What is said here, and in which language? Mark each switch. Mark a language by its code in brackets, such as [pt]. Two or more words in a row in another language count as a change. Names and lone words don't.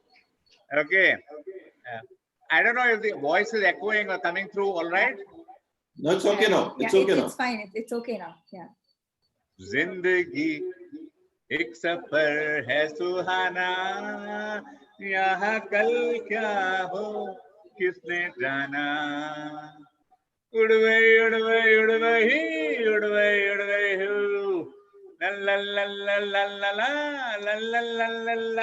[en] Okay. I don't know if the voice is echoing or coming through all right. No, it's okay now. It's okay now. It's fine. It's okay now. Yeah. [hi] जिंदगी एक सफर है सुहाना, यहाँ कल क्या हो किसने जाना। उड़ गई उड़ गई उड़ गई उड़ गई उड़ गई हूँ, ला ला ला ला ला ला ला ला ला ला ला।